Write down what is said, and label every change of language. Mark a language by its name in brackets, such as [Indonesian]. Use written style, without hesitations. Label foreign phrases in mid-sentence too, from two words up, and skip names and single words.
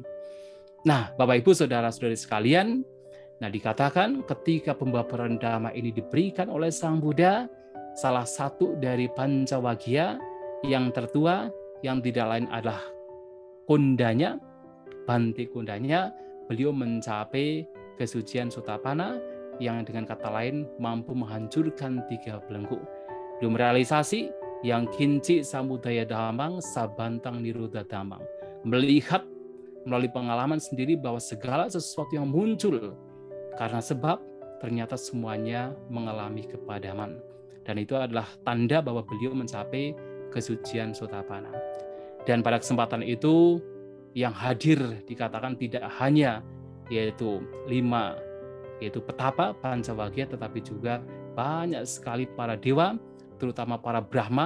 [Indonesian] Nah, Bapak Ibu Saudara-saudari sekalian, nah dikatakan ketika pembabaran Dhamma ini diberikan oleh Sang Buddha, salah satu dari Pancawagya yang tertua, yang tidak lain adalah kundanya, Bante kundanya, beliau mencapai kesucian Sotapanna yang dengan kata lain mampu menghancurkan 3 belenggu. Beliau merealisasi [Pali] yang kinci samudaya dhammang sabantang nirodha dhammang. [Indonesian] Melihat melalui pengalaman sendiri bahwa segala sesuatu yang muncul karena sebab ternyata semuanya mengalami kepadaman. Dan itu adalah tanda bahwa beliau mencapai kesucian Sotapanna. Dan pada kesempatan itu yang hadir dikatakan tidak hanya yaitu 5 yaitu petapa Pancawagya, tetapi juga banyak sekali para dewa, terutama para Brahma.